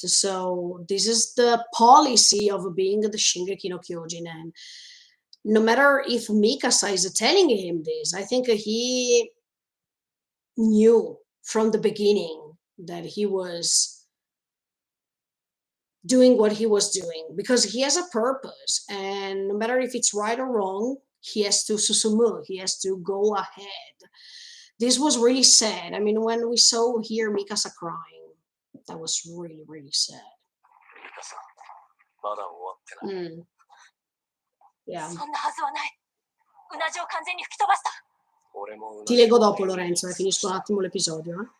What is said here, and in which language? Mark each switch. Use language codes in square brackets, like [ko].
[en] So this is the policy of being the Shingeki no Kyojin, and no matter if Mikasa is telling him this, I think he knew from the beginning that he was doing what he was doing because he has a purpose, and no matter if it's right or wrong, he has to susumu, he has to go ahead. This was really sad. I mean, when we saw here Mikasa crying, that was really, really sad. [ja] ミカさん、まだ終わってない。 [en] Yeah. [ja] そんなはずはない。うなじを完全に吹き飛ばした。俺も同 [it] Ti [ja] じ [it] leggo dopo, Lorenzo, finisco un attimo l'episodio.